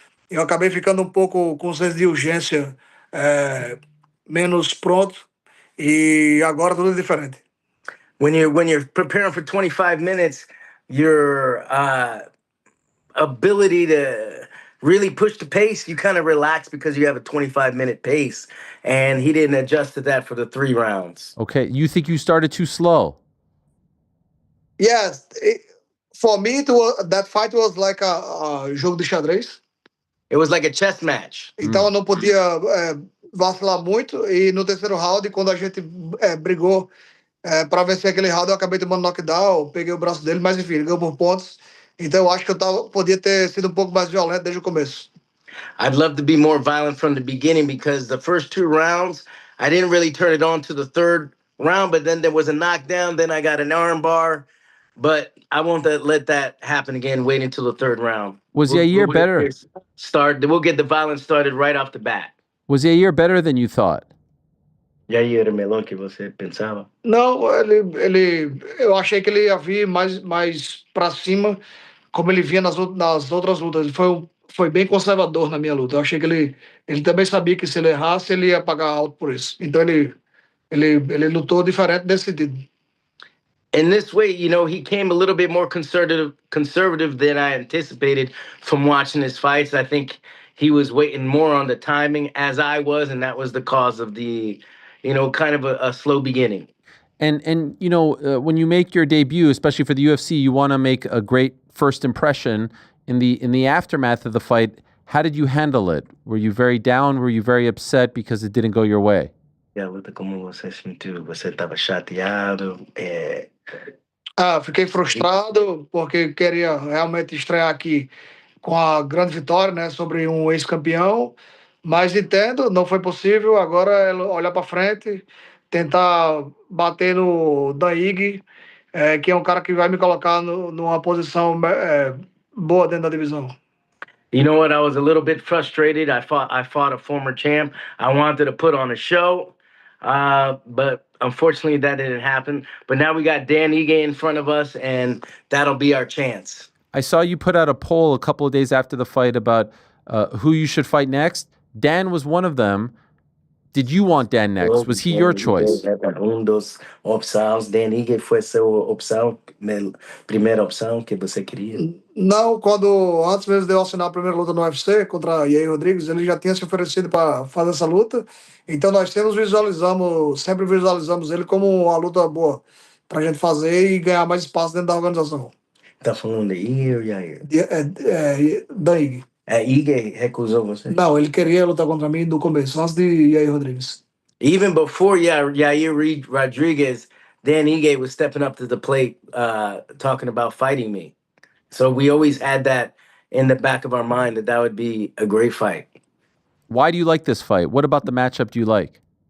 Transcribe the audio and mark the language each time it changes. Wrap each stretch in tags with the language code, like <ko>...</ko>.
<pt>Eu acabei ficando um pouco com senso de urgência, menos pronto, e agora tudo é diferente.</pt> <en>When you're preparing for 25 minutes, your ability to really push the pace, you kind of relax because you have a 25-minute pace, and he didn't adjust to that for the 3 rounds. Okay, you think you started too slow? Yes, for me, that fight was like a</en> <pt>jogo de xadrez.</pt> <en>It was like a chess match.</en> <pt>Então eu não podia vacilar muito, e no terceiro round, quando a gente brigou para vencer aquele round, eu acabei tomando knockdown, peguei o braço dele, mas enfim, ele ganhou por pontos. Então eu acho que eu podia ter sido um pouco mais violento desde o começo.</pt> <en>I'd love to be more violent from the beginning, because the first 2 rounds, I didn't really turn it on to the 3rd round, but then there was a knockdown, then I got an arm bar. But I won't let that happen again. Wait until the 3rd round. Was Yair better? We'll get the violence started right off the bat. Was Yair better than you thought?</en> <pt>Yair era melhor que você pensava? Não, eu achei que ele ia vir mais para cima, como ele vinha nas outras lutas. Ele foi bem conservador na minha luta. Eu achei que ele também sabia que se ele errasse, ele ia pagar alto por isso. Então ele lutou diferente nesse sentido.</pt> <en>In this way, he came a little bit more conservative than I anticipated from watching his fights. I think he was waiting more on the timing, as I was, and that was the cause of the, kind of a slow beginning. And when you make your debut, especially for the UFC, you want to make a great first impression. In the aftermath of the fight, how did you handle it? Were you very down? Were you very upset because it didn't go your way?</en> <pt>E a luta, como você sentiu? Você estava chateado? Fiquei frustrado porque queria realmente estrear aqui com a grande vitória, né, sobre um ex-campeão, mas entendo, não foi possível. Agora é olhar para frente, tentar bater no Dan Ige, que é um cara que vai me colocar numa posição boa dentro da divisão.</pt> <en>You know what? I was a little bit frustrated. I fought a former champ. I wanted to put on a show, but unfortunately that didn't happen. But now we got Dan Ige in front of us, and that'll be our chance. I saw you put out a poll a couple of days after the fight about who you should fight next. Dan was one of them. did you want Dan next? Was he your choice?</en> <pt>Dos opções. Dan Ige foi sua opção, primeira opção que você queria? Não, quando antes mesmo de eu assinar a primeira luta no UFC contra Yair Rodrigues, ele já tinha se oferecido para fazer essa luta. Então nós sempre visualizamos ele como uma luta boa para a gente fazer e ganhar mais espaço dentro da organização. Tá falando de Ige ou Yair? Da Ige. Ige recusou você? Não, ele queria lutar contra mim do começo, antes de Yair Rodrigues.</pt> <en>Even before Yair Rodriguez, Dan Ige was stepping up to the plate, talking about fighting me. So we always had that in the back of our mind that would be a great fight. Why do you like this fight? What about the matchup do you like?</en>